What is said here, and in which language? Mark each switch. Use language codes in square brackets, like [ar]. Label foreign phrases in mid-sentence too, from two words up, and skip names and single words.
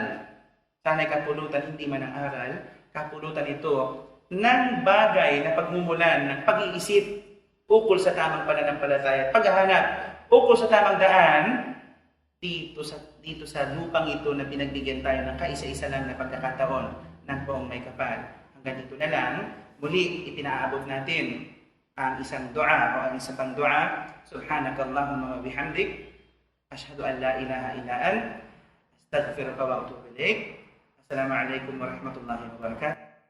[tl] Sana'y kapulutan, hindi man ang aral. Kapulutan ito ng bagay na pagmumulan ng pag-iisip ukol sa tamang pananampalataya at paghahanap ukol sa tamang daan dito sa lupang ito na pinagbigyan tayo ng kaisa-isa lang na pagkakataon ng buong may kapal. Hanggang dito na lang, muli ipinaabot natin ang isang dua o ang isang pang dua. [ar] سبحانك اللهم وبحمدك أشهد أن لا إله إلا أنت أستغفرك وأتوب إليك. السلام عليكم ورحمة الله وبركاته.